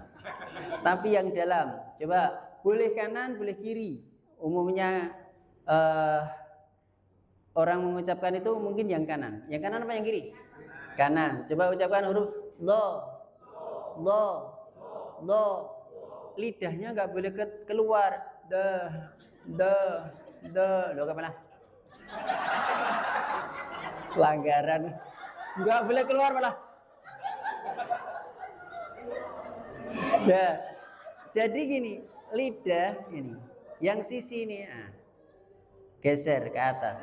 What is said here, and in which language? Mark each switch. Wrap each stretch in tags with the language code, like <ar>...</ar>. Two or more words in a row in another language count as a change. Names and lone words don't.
<id>Tapi yang dalam, coba boleh kanan, boleh kiri. Umumnya orang mengucapkan itu mungkin yang kanan. Yang kanan apa yang kiri? Kanan. Coba ucapkan huruf lo, lo, lo. Lidahnya nggak boleh keluar. De. Lo kemana? Pelanggaran. Nggak boleh keluar malah. Ya. Jadi gini, lidah ini, yang sisi ini, geser ke atas.</id>